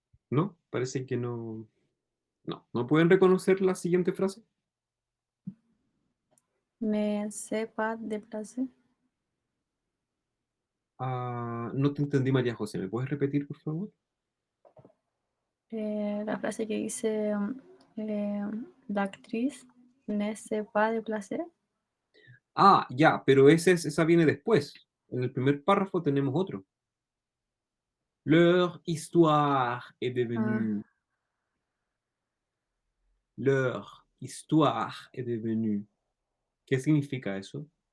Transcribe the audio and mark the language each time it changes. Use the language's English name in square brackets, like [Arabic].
[Spanish] ¿No? Parece que no. No, ¿no pueden reconocer la siguiente frase? [French] Me sais pas déplacer. [Spanish] Ah, no te entendí, María José. ¿Me puedes repetir, por favor? La frase que dice la actriz [French] ne s'est pas déplacée. [Spanish] Ah, ya, pero esa viene después. En el primer párrafo tenemos otro. [French] Leur histoire est Ah, devenue. Leur histoire est devenue. [Spanish] ¿Qué significa eso?